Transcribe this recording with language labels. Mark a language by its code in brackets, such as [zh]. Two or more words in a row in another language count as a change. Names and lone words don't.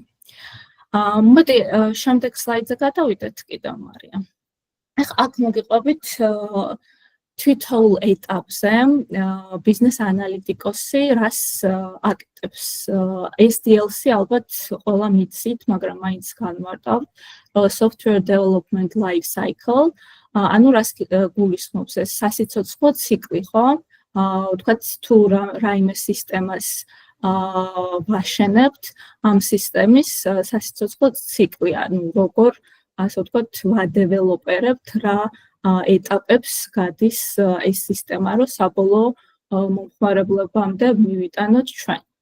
[ka] მოდი შემდეგ სლაიდზე გადავიდეთ კიდევ, მარია. აქ მოგიყვებით თითოეულ ეტაპზე ბიზნეს ანალიტიკოსი რას აკეთებს. SDLC ალბათ ყველა მიცით, მაგრამ მაინც განვარტავთ, [en] software development life cycle, [ka] ანუ რას გულისხმობს ეს სასიცოცხლო ციკლი, ხო? ვთქვათ, თუ რაიმე სისტემას ვაშენებთ, ამ სისტემის სასიცოცხლო ციკლი, ანუ როგორ, ასე ვთქვათ, ვადეველოპერებთ რა ეტაპებს გადის ეს სისტემა, რომ საბოლოო მომხმარებლებამდე მივიტანოთ ჩვენ.